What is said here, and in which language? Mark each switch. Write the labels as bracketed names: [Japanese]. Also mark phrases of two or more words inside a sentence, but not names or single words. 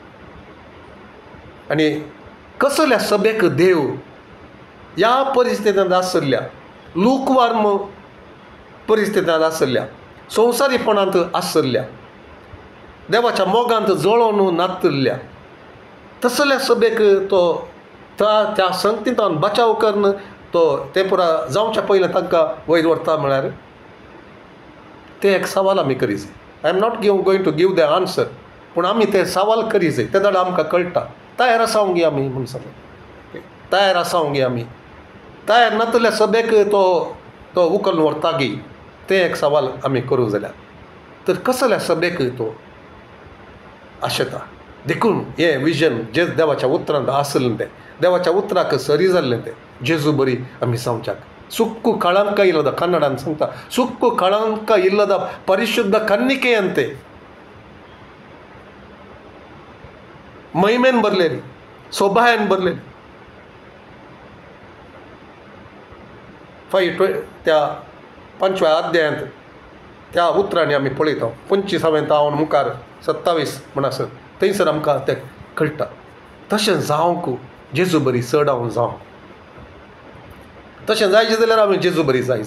[Konkani] आनी कसल्या सभेक देव ह्या परिस्थितींत आसल्या लूकवार्म परिस्थितींत आसल्या संवसारीपणांत आसल्या देवाच्या मोगांत जळोवन नातल्या तसल्या सभेक तो त्या संगतींतान बचाव करून तो ते पुरा जावच्या पयलें तांकां वयर व्हरता म्हळ्यार ते एक सवाल आमी करी जाय. [English] I am not going to give the answer [Konkani] पूण आमी ते सवाल करी जाय. ते जाल्यार आमकां कळटा. तयार आसावंक गी आमी म्हूण सांगून तयार आसावंक गी आमी. तयार नातल्या सभेक तो उखलून व्हरता गी तें एक सवाल आमी करूं जाल्यार तर कसल्या सभेक तो आशेता. देखून हें विजन जे देवाच्या उतरांत आसलें तें देवाच्या उतराक सरी जाल्लें तें जेजू बरी आमी जावच्याक. [Kannada] ಸುಕ್ಕು ಕಳಂಕ ಇಲ್ಲದ ಕನ್ನಡ ಅಂತ ಸಂತ ಸುಕ್ಕು ಕಳಂಕ ಇಲ್ಲದ ಪರಿಶುದ್ಧ ಕನ್ನಿಕೆಯಂತೆ [Konkani] ಮಹಿಮೆನ್ ಬರಲೇರಿ ಸೊಭಾಯನ್ ಬರಲೇರಿ. त्या 5व्या अध्यायांत त्या उतरांनी आमी पळयता 25वें तावन मुखार 27 म्हण आसत थंयसर आमकां तें कळटा. तशें जावंक जेजू बरी चड हांव जावं तशें जायचें जाल्यार आमी जेजू बरी जाय.